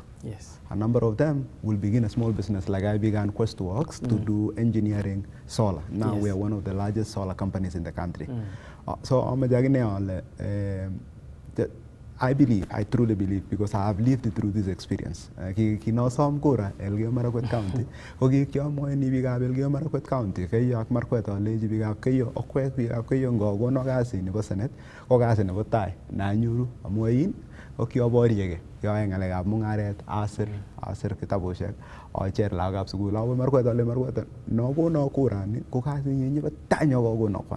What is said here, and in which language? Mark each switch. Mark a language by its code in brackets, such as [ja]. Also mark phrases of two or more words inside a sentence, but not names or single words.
[en] Yes. A number of them will begin a small business, like I began Questworks to do engineering solar. Now we are one of the largest solar companies in the country. So I truly believe, because I have lived through this experience. [kln] Kinosom kura Elgeyo Marakwet County. Kogi kyomo ni bigab Elgeyo Marakwet County. Kayo ak Marakwet oleji bigab kayo okwek bigab kayo ngogo no kasi nebo Senate, ko kasi nebo tai na nyuru amoyin o kyoboriege. Yoe ngalekab mungaret asir kitabushek ocher lagab sukul awe Marakwet ole Marakwet no kono kurani ko kasi nyenyi bo tanyo kono kwan.